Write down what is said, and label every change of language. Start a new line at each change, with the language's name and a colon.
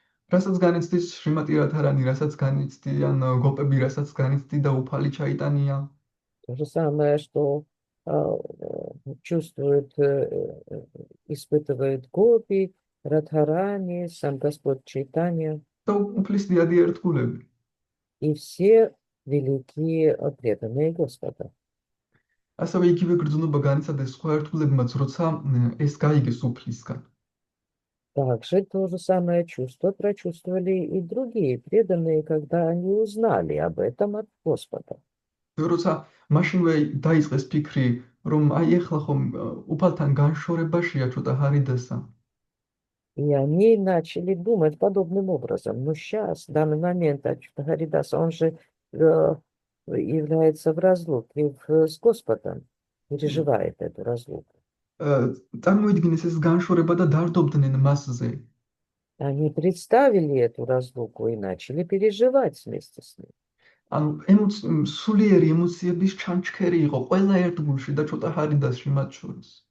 Georgian: რასაც განიცდის შრიმატი რადჰარანი, რასაც განიცდიან გოპები, რასაც განიცდიდა უფალი ჩაიტანია.
Russian: То же самое, что чувствует, испытывает гопи, Радхарани, сам Господь Чайтанья.
Georgian: და უფლის დიადი ერთგულები.
Russian: И все великие преданные Господа.
Georgian: ასევე იგივე გრძნობა განიცადეს სხვა ერთგულებმაც, როცა ეს გაიგეს უფლისგან.
Russian: Также то же самое чувство прочувствовали и другие преданные, когда они узнали об этом от Господа.
Georgian: როცა მაშინვე დაიწყეს ფიქრი, რომ აი ეხლა ხომ უფალთან განშორებაშია ჯოდა ჰარიდასა.
Russian: И они начали думать подобным образом. Но сейчас, в данный момент, Харидас, он же является в разлуке с Господом, переживает эту разлуку.
Georgian: წარმოიდგინეს ეს განშორება და დარდობდნენ მასზე.
Russian: Они представили эту разлуку и начали переживать вместе с ним.
Georgian: ანუ სულიერი ემოციების ჩანჩქერი იყო ყველა ერთგულში და ჯოდა ჰარიდასში მათ შორის.